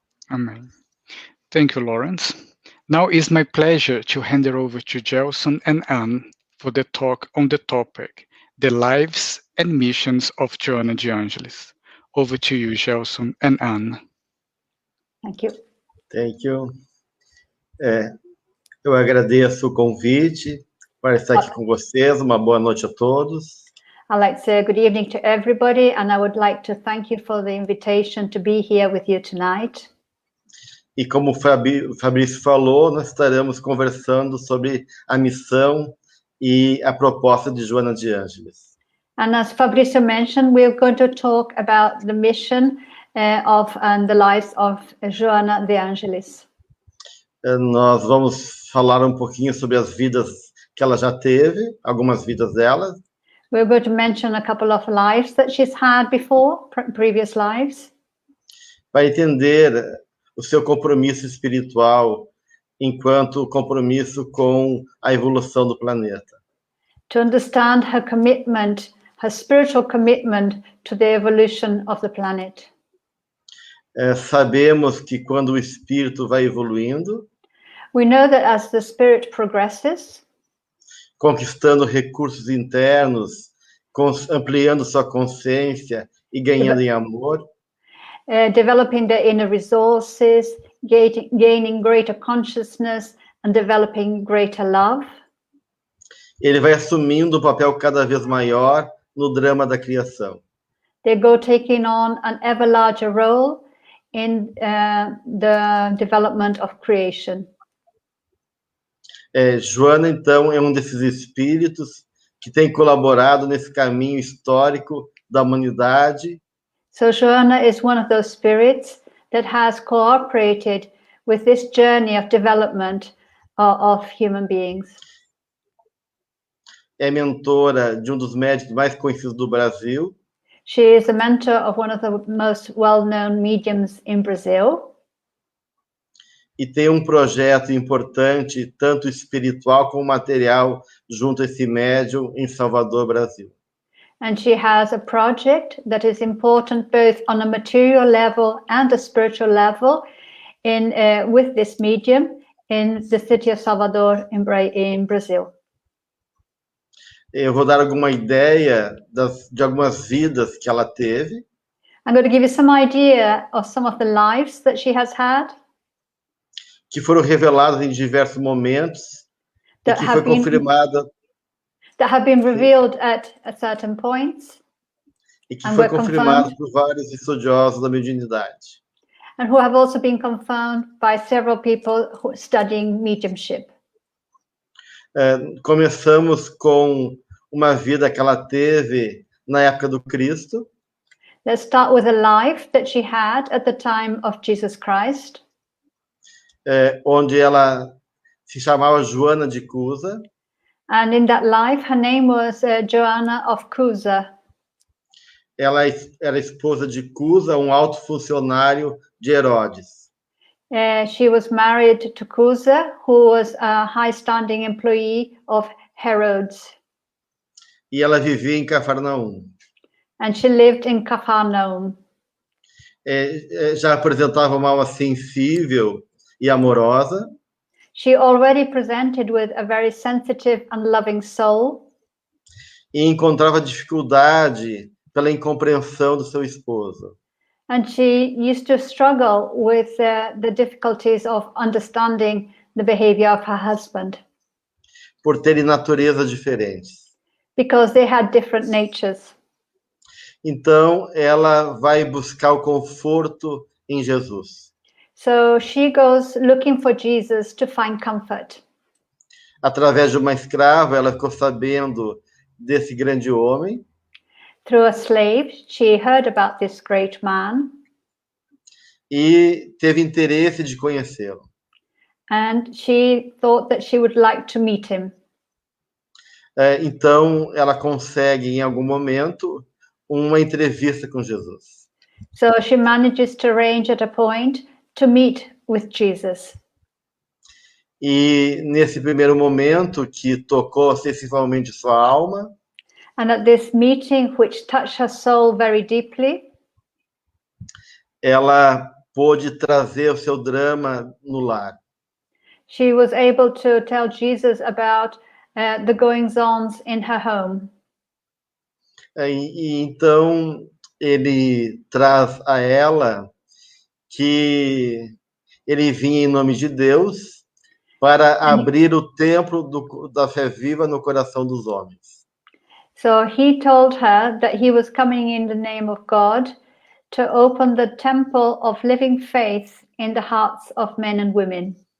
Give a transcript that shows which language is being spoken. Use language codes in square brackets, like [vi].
[en] Amen. Thank you, Lawrence. Now it's my pleasure to hand it over to Gelson and Ann for the talk on the topic, the lives and missions of Joanna de Ângelis. Over to you, Gelson and Ann. Thank you. Thank you. [pt] Eu agradeço o convite para estar aqui com vocês. Uma boa noite a todos. [en] I'd like to say good evening to everybody, and I would like to thank you for the invitation to be here with you tonight. [pt] E como o Fabrício falou, nós estaremos conversando sobre a missão e a proposta de Joanna de Ângelis. [en] And as Fabrício mentioned, we're going to talk about the mission and the lives of Joanna de Ângelis. [pt] Nós vamos falar um pouquinho sobre as vidas que ela já teve, algumas vidas dela. [en] We're going to mention a couple of lives that she's had before, previous lives. [pt] Para entender o seu compromisso espiritual enquanto compromisso com a evolução do planeta. [en] To understand her commitment, her spiritual commitment to the evolution of the planet. [pt] Sabemos que quando o espírito vai evoluindo, [en] We know that as the spirit progresses, [pt] conquistando recursos internos, ampliando sua consciência e ganhando em amor, [en] developing the inner resources, gaining greater consciousness and developing greater love. [pt] ele vai assumindo um papel cada vez maior no drama da criação. [en] They go taking on an ever larger role in the development of creation. [pt] Joana, então, é um desses espíritos que tem colaborado nesse caminho histórico da humanidade. [en] So Joanna is one of those spirits that has cooperated with this journey of development of human beings. [pt] É mentora de um dos médicos mais conhecidos do Brasil. [en] She is a mentor of one of the most well-known mediums in Brazil. [pt] E tem um projeto importante, tanto espiritual como material, junto a esse médium em Salvador, Brasil. [en] And she has a project that is important both on a material level and a spiritual level with this medium in the city of Salvador in Brazil. [pt] Eu vou dar alguma ideia de algumas vidas que ela teve. [en] I'm going to give you some idea of some of the lives that she has had. [pt] Que foram reveladas em diversos momentos e que foi confirmada. [en] That have been revealed at certain points. [pt] E que foi confirmado por vários estudiosos da mediunidade. [en] And who have also been confirmed by several people studying mediumship. [pt] Começamos com uma vida que ela teve na época do Cristo. [en] Let's start with a life that she had at the time of Jesus Christ. [pt] Onde ela se chamava Joana de Cusa. [en] And in that life, her name was Joanna of Cusa. [pt] Ela era esposa de Cusa, um alto funcionário de Herodes. [en] She was married to Cusa, who was a high-standing employee of Herodes. [pt] E ela vivia em Cafarnaum. [en] And she lived in Capernaum. [pt] Já apresentava uma alma sensível e amorosa. [en] She already presented with a very sensitive and loving soul. [pt] E encontrava dificuldade pela incompreensão do seu esposo. [en] And she used to struggle with the difficulties of understanding the behavior of her husband. [pt] Por terem naturezas diferentes. [en] Because they had different natures. [pt] Então, ela vai buscar o conforto em Jesus. [en] So she goes looking for Jesus to find comfort. [pt] Através de uma escrava, ela ficou sabendo desse grande homem. [en] Through a slave, she heard about this great man. [pt] E teve interesse de conhecê-lo. [en] And she thought that she would like to meet him. [pt] Então, ela consegue, em algum momento, uma entrevista com Jesus. [en] So she manages to arrange at a point to meet with Jesus. [pt] E nesse primeiro momento, que tocou sensivelmente sua alma, [en] and at this meeting, which touched her soul very deeply, [pt] ela pôde trazer o seu drama no lar. [en] She was able to tell Jesus about the goings-ons in her home. [pt] E então ele traz a ela que ele vinha em nome de Deus para abrir o templo da fé viva no coração dos homens. [en] So he told her that he was coming in the name of God to open the temple of living faith in the hearts of men and women.